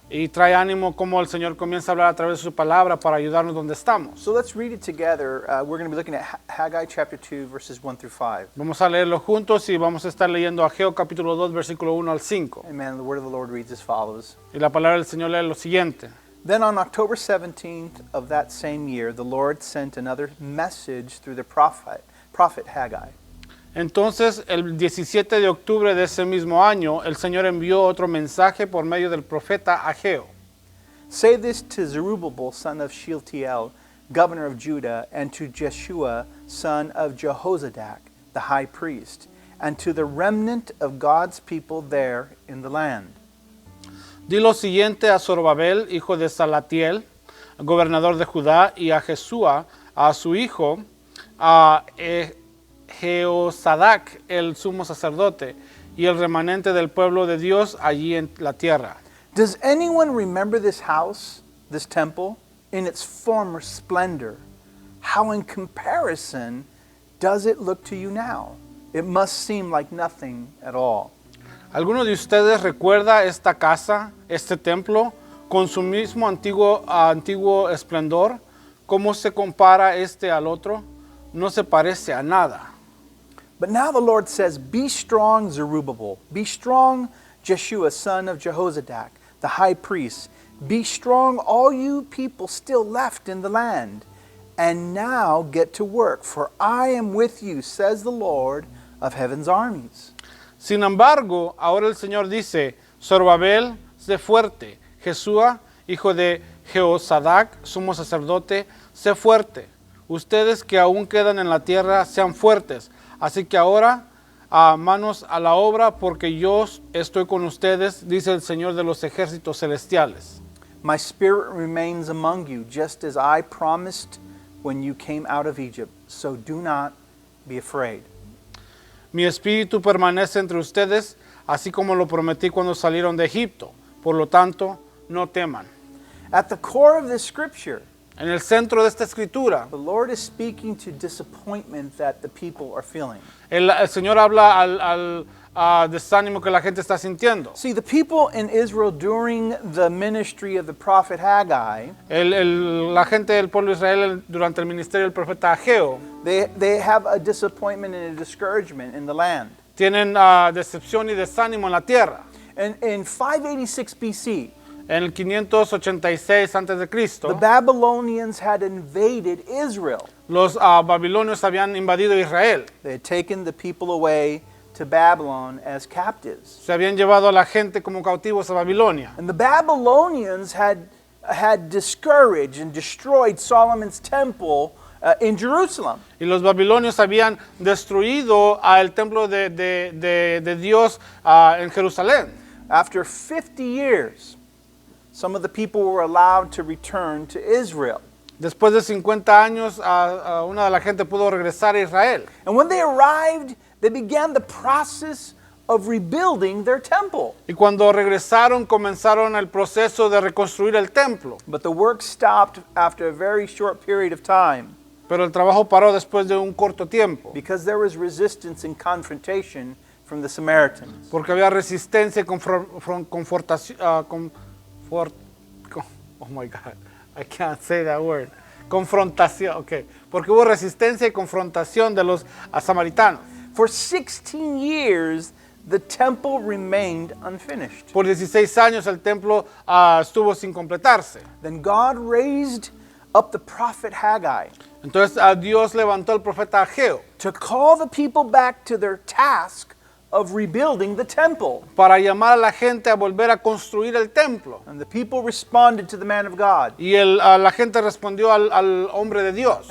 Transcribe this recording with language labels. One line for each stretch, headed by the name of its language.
Spanish: Y trae ánimo como el Señor comienza a hablar a través de su palabra para ayudarnos donde estamos.
English: So let's read it together. We're going to be looking at Haggai chapter 2, verses 1 through 5.
Spanish: Vamos a leerlo juntos y vamos a estar leyendo Ageo capítulo 2, versículo 1 al 5.
English: Amen. The Word of the Lord reads as follows.
Spanish: Y la palabra del Señor lee lo siguiente.
English: Then on October 17th of that same year, the Lord sent another message through the prophet Haggai.
Spanish: Entonces, el 17 de octubre de ese mismo año, el Señor envió otro mensaje por medio del profeta Ageo.
English: Say this to Zerubbabel, son of Shealtiel, governor of Judah, and to Jeshua, son of Jehozadak, the high priest, and to the remnant of God's people there in the land.
Spanish: Di lo siguiente a Zorobabel, hijo de Salatiel, gobernador de Judá, y a Jesúa, a su hijo, a Jehosadac, el sumo sacerdote, y el remanente del pueblo de Dios allí en la tierra.
English: Does anyone remember this house, this temple, in its former splendor? How in comparison does it look to you now? It must seem like nothing at all.
Spanish: ¿Alguno de ustedes recuerda esta casa, este templo, con su mismo antiguo esplendor? ¿Cómo se compara este al otro? No se parece a nada.
English: But now the Lord says, be strong, Zerubbabel. Be strong, Jeshua, son of Jehozadak, the high priest. Be strong, all you people still left in the land. And now get to work, for I am with you, says the Lord of heaven's armies.
Spanish: Sin embargo, ahora el Señor dice, Zorobabel, sé fuerte. Jesúa, hijo de Jehosadac, sumo sacerdote, sé fuerte. Ustedes que aún quedan en la tierra, sean fuertes. Así que ahora, manos a la obra, porque yo estoy con ustedes, dice el Señor de los ejércitos celestiales.
English: My spirit remains among you, just as I promised when you came out of Egypt. So do not be afraid.
Spanish: Mi espíritu permanece entre ustedes, así como lo prometí cuando salieron de Egipto. Por lo tanto, no teman.
English: At the core of this scripture,
Spanish: En el centro de esta escritura,
English: the Lord is speaking to disappointment that the people are feeling.
Spanish: el Señor habla al desánimo que la gente está sintiendo.
English: See, the people in Israel during the ministry of the prophet Haggai,
Spanish: La gente del pueblo de Israel durante el ministerio del profeta Ageo
English: they have a disappointment and a discouragement in the land.
Spanish: tienen decepción y desánimo en la tierra.
English: And in 586 BC,
Spanish: En el 586 a.C.,
English: the Babylonians had invaded Israel.
Spanish: los babilonios habían invadido Israel.
English: They had taken the people away to Babylon as captives.
Spanish: Se habían llevado a la gente como cautivos a Babilonia.
English: And the Babylonians had discouraged and destroyed Solomon's temple in Jerusalem.
Spanish: Y los babilonios habían destruido el templo de Dios en Jerusalén.
English: After 50 years, some of the people were allowed to return to Israel.
Spanish: Después de 50 años, una de la gente pudo regresar a Israel.
English: And when they arrived, they began the process of rebuilding their temple.
Spanish: Y cuando regresaron, comenzaron el proceso de reconstruir el templo.
English: But the work stopped after a very short period of time
Spanish: Pero el trabajo paró después de un corto tiempo,
English: because there was resistance and confrontation from the Samaritans.
Spanish: porque había resistencia y confrontación.
English: Oh my God, I can't say that word.
Spanish: Confrontación, okay. Porque hubo resistencia y confrontación de los samaritanos.
English: For 16 years, the temple remained unfinished.
Spanish: Por 16 años el templo estuvo sin completarse.
English: Then God raised up the prophet Haggai
Spanish: Entonces Dios levantó al profeta Ageo
English: to call the people back to their task of rebuilding the temple.
Spanish: para llamar a la gente a volver a construir el templo.
English: And the people responded to the man of God,
Spanish: Y la gente respondió al hombre de Dios